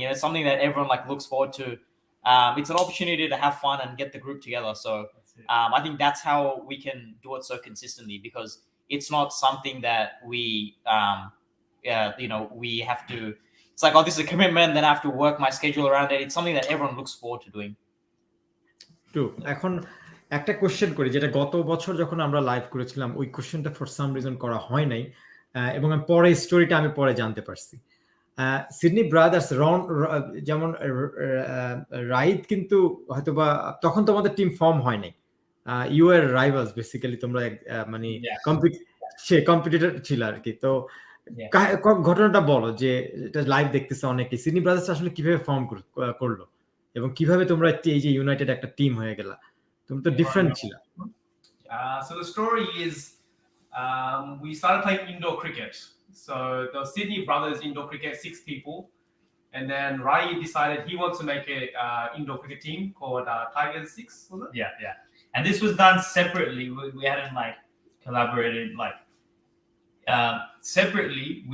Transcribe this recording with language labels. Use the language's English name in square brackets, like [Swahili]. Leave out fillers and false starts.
[English] You know, it's something that everyone like looks forward to. It's an opportunity to have fun and get the group together. So I think that's how we can do it so consistently, because it's not something that we, you know, we have to. It's like, oh, this is a commitment, then I have to work my schedule around it. It's something that everyone looks forward to doing. True. [Bangla] এখন একটা question করি, যেটা গত বছর যখন আমরা live করেছিলাম ওই কোশ্চেনটা [English] for some reason [Bangla] করা হয় নাই, এবং পরে স্টোরিটা আমি পরে জানতে পারছি। সিডনি ব্রাদার্স যেমন রাইদ কিন্তু হয়তোবা তখন তোমাদের টিম ফর্ম হয় নাই, [English] you are rivals basically, [Bangla] তোমরা মানে কম্পিটিটর ছিল আর কি। তো ঘটনাটা বলো, যে এটা লাইভ দেখতেছে অনেকে, সিডনি ব্রাদার্স আসলে কিভাবে ফর্ম করলো এবং কিভাবে তোমরা এই যে ইউনাইটেড একটা টিম হয়ে গেলা? তুমি তো ডিফারেন্ট ছিল। [English] So the story is we started playing indoor cricket. So the Sydney Brothers indoor cricket, 6 people, and then Rai decided he wants to make a indoor cricket team called Tigers 6, was it? Yeah. And this was done separately. We hadn't like collaborated like separately.